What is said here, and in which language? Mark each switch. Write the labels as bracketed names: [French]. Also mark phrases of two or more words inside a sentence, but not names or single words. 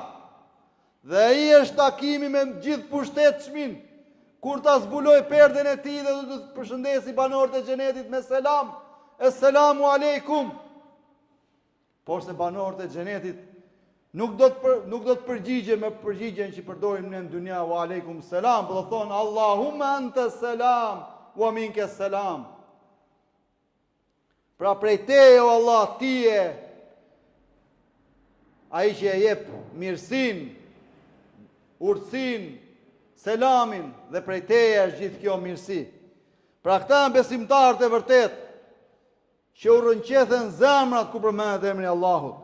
[Albanian] Dhe ai është takimi me gjithë pushtetshmin, kur ta zbuloj perden e tij dhe do të përshëndesi banorët e xhenetit me selam, [Arabic] السلام عليكم. [Albanian] Por se banorët e xhenetit nuk do të përgjigjen me përgjigjen që përdorim ne në dunja, [Arabic] وعليكم السلام, [Albanian] por do thonë [Arabic] اللهم أنت السلام ومنك السلام. [Albanian] Pra prej teje o Allah, ti je ai që e jep mirësinë, urtësinë, selamin, dhe prej teje është gjithë kjo mirësi. Pra këta janë besimtarët e vërtet që u rënqethen zemrat ku përmendet emri Allahut.